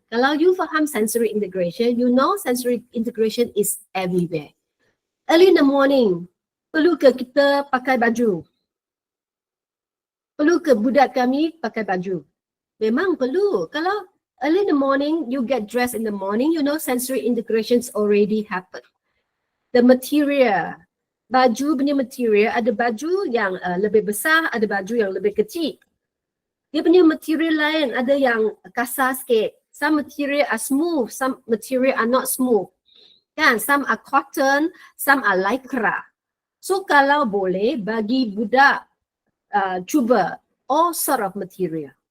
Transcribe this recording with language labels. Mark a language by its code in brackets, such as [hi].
[ms] Kalau you faham [en] sensory integration, you know sensory integration is everywhere. Early in the morning, [ms] perlu ke kita pakai baju? Perlu ke budak kami pakai baju? Memang perlu. [en] Kalau early in the morning, you get dressed in the morning, you know sensory integrations already happen. The material, [ms] baju punya material, ada baju yang lebih besar, ada baju yang lebih kecil. Dia punya material lain, ada yang kasar sikit. [en] Some material are smooth, some material are not smooth. Kan? Some are cotton, some are lycra. So [ms] kalau boleh, bagi budak cuba [en] all sort of material.